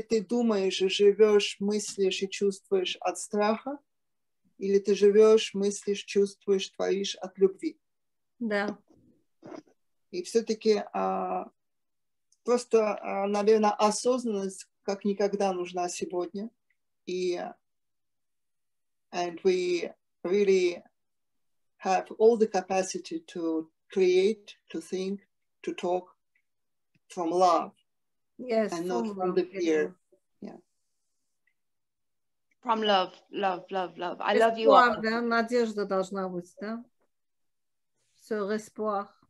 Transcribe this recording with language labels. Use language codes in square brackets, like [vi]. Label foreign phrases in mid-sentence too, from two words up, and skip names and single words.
[ru] Или ты думаешь, живешь, мыслишь и чувствуешь от страха, или ты живешь, мыслишь, чувствуешь, творишь от любви. Да. И все-таки просто, наверное, осознанность как никогда нужна сегодня. [en] И and we really have all the capacity to create, to think, to talk from love. Yes, and not from the fear. Yeah. From love, love, love, love. I love you all. [ru] Да, надежда должна быть, да? [fr] Sur espoir.